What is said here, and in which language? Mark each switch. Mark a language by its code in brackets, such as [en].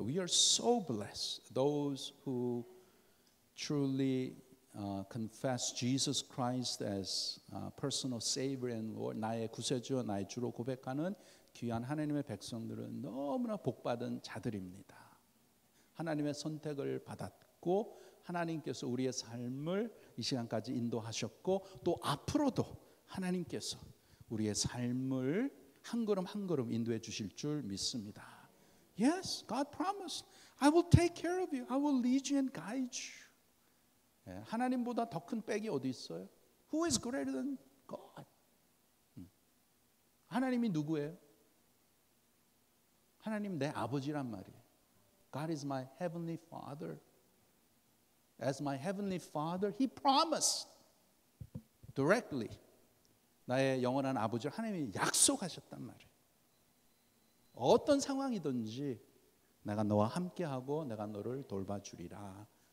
[en] We are so blessed. Those who truly confess Jesus Christ as personal Savior and Lord, [ko] 나의 구세주, 나의 주로 고백하는 귀한 하나님의 백성들은 너무나 복받은 자들입니다. 하나님의 선택을 받았고 하나님께서 우리의 삶을 이 시간까지 인도하셨고 또 앞으로도 하나님께서 우리의 삶을 한 걸음 한 걸음 인도해 주실 줄 믿습니다. [en] Yes, God promised. I will take care of you. I will lead you and guide you. [ko] 하나님보다 더 큰 백이 어디 있어요? [en] Who is greater than God? [ko] 하나님이 누구예요? 하나님 내 아버지란 말이에요. [en] God is my heavenly Father. As my heavenly Father, He promised directly. [ko] 나의 영원한 아버지를 하나님이 약속하셨단 말이에요. 어떤 상황이든지 내가 너와 함께하고 내가 너를 돌봐주리라.